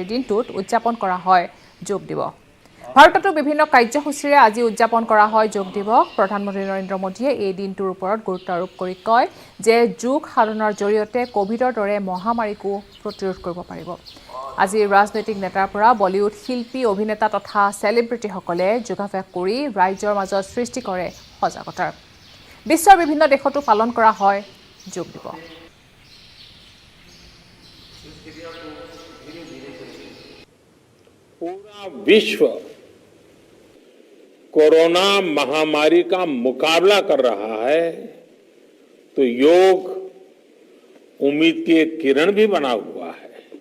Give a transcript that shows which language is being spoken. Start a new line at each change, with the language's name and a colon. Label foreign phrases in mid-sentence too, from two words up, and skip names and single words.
Assamese: দিনটোত উদযাপন কৰা হয় যোগ দিৱস ভাৰততো বিভিন্ন কাৰ্যসূচীৰে আজি উদযাপন কৰা হয় যোগ দিৱস প্ৰধানমন্ত্ৰী নৰেন্দ্ৰ মোদীয়ে এই দিনটোৰ ওপৰত গুৰুত্ব আৰোপ কৰি কয় যে যোগ সাধনৰ জৰিয়তে কোভিডৰ দৰে মহামাৰীকো প্ৰতিৰোধ কৰিব পাৰিব আজি ৰাজনৈতিক নেতাৰ পৰা বলিউড শিল্পী অভিনেতা তথা সেলিব্ৰিটিসকলে যোগাভ্যাস কৰি ৰাইজৰ মাজত সৃষ্টি কৰে সজাগতাৰ বিশ্বৰ বিভিন্ন দেশতো পালন কৰা হয় যোগ দিৱস
Hindi: पूरा विश्व कोरोना महामारी का मुकाबला कर रहा है तो योग उम्मीद की एक किरण भी बना हुआ है